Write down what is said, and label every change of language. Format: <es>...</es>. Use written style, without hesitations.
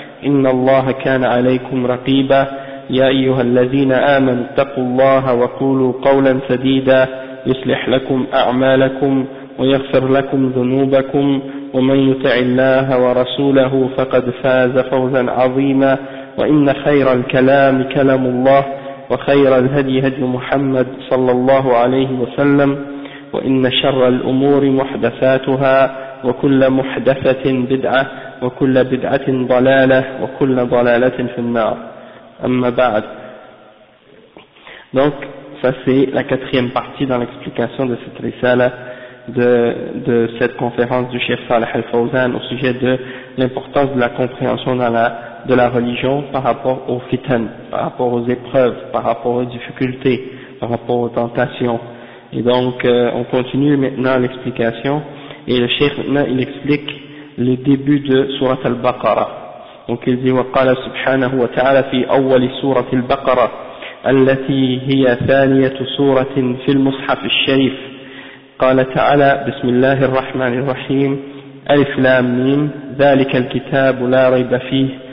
<ar>إن الله كان عليكم رقيبا يا أيها الذين آمنوا اتقوا الله وقولوا قولا سديدا يصلح لكم أعمالكم ويغفر لكم ذنوبكم ومن يطع الله ورسوله فقد فاز فوزا عظيما وإن خير الكلام كلام الله وخير الهدي هدي محمد صلى الله عليه وسلم وإن شر الأمور محدثاتها وكل محدثة بدعة وكل بدعة ضلالة وكل ضلالة في النار أما بعد.</ar> <fr>Donc ça c'est la quatrième partie dans l'explication de cette risala de cette conférence du Cheikh Saleh Al-Fawzan au sujet de l'importance de la compréhension dans de la religion par rapport aux fitan, par rapport aux épreuves, par rapport aux difficultés, par rapport aux tentations. Et donc on continue maintenant l'explication, et le Cheikh maintenant il explique le début de Surat Al-Baqarah. Donc il dit</fr> <ar>« وَقَالَ سُبْحَانَهُ وَتَعَالَى فِي أَوَّلِ سُورَةِ الْبَقَرَةِ الَّتِي هِيَ ثَانِيَةُ سُورَةٍ فِي الْمُصْحَفِ الشَّرِيفِ قال تعالى بسم الله الرحمن الرحيم ألف لام ميم ذلك الكتاب لا ريب فيه</ar>